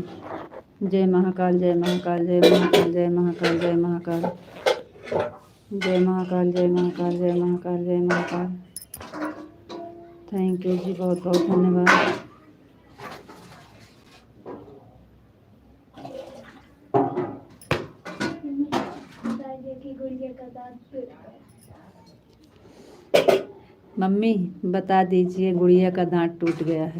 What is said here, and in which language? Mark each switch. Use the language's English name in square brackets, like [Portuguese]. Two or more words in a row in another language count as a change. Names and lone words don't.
[Hindi] जय महाकाल, जय महाकाल, जय महाकाल, जय महाकाल, जय महाकाल, जय महाकाल, जय महाकाल, जय महाकाल, जय महाकाल। [English] thank you [Hindi] जी, बहुत बहुत धन्यवाद। की गुड़िया का दांत मम्मी बता दीजिए, गुड़िया का दांत टूट गया है।